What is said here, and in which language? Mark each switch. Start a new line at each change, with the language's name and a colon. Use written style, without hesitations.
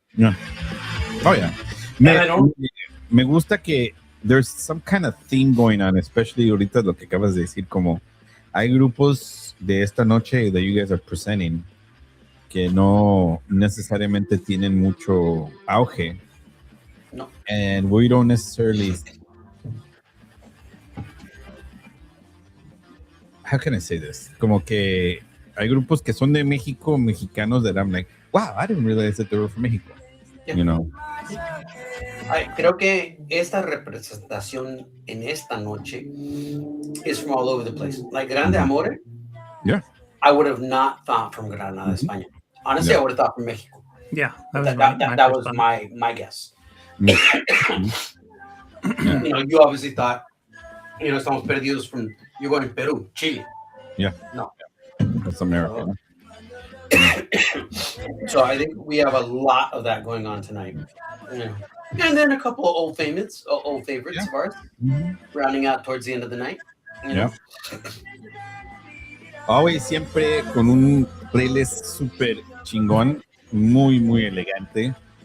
English: Yeah. Oh yeah.
Spanish: Me gusta que
English: there's some kind of theme going on, especially
Spanish: ahorita lo que acabas de decir, como hay grupos de esta noche
English: that you guys are presenting
Spanish: que no necesariamente tienen mucho auge.
English: No. And we don't necessarily, how can I say this?
Spanish: Como que hay grupos que son de México, mexicanos,
English: that I'm like, wow, I didn't realize that they were from Mexico. Yeah. You know.
Spanish: Creo que esta representación en esta noche
English: is from all over the place. Like Grande Amore, yeah, I would have not thought from Granada, España. Honestly, I would have thought from Mexico. Yeah, that was my guess. You obviously thought, Estamos Perdidos from, you're going Peru, Chile. Yeah. No. That's America. So I think we have a lot of that going on tonight. Yeah. And then a couple of old favorites of ours, rounding out towards the end of the night. Yeah. Always
Spanish: siempre con un playlist super chingón, muy, muy elegante.